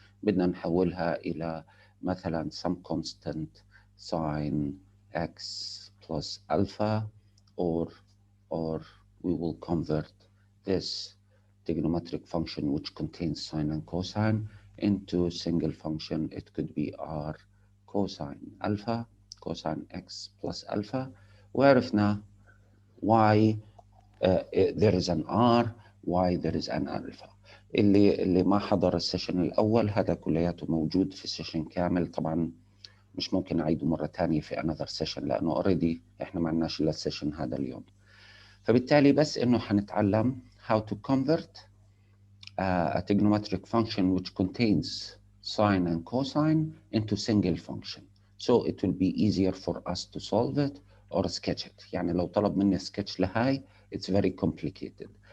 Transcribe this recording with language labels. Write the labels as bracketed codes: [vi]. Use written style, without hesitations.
[ar] بدنا نحولها إلى مثلا [en] some constant sine x plus alpha, or we will convert this trigonometric function which contains sine and cosine into a single function. It could be r cosine alpha, cosine x plus alpha. [ar] وعرفنا [en] why there is an r, why there is an alpha. [ar] اللي ما حضر السيشن الأول هذا كلياته موجود في السيشن كامل. طبعا مش ممكن أعيده مرة تانية في [en] another session [ar] لأنه [en] already [ar] إحنا ما عندناش إلا السيشن هذا اليوم. فبالتالي بس إنه حنتعلم [en] how to convert a trigonometric function which contains sine and cosine into single function. So it will be easier for us to solve it or sketch it. [ar] يعني لو طلب مني sketch لهاي, [en] it's very complicated.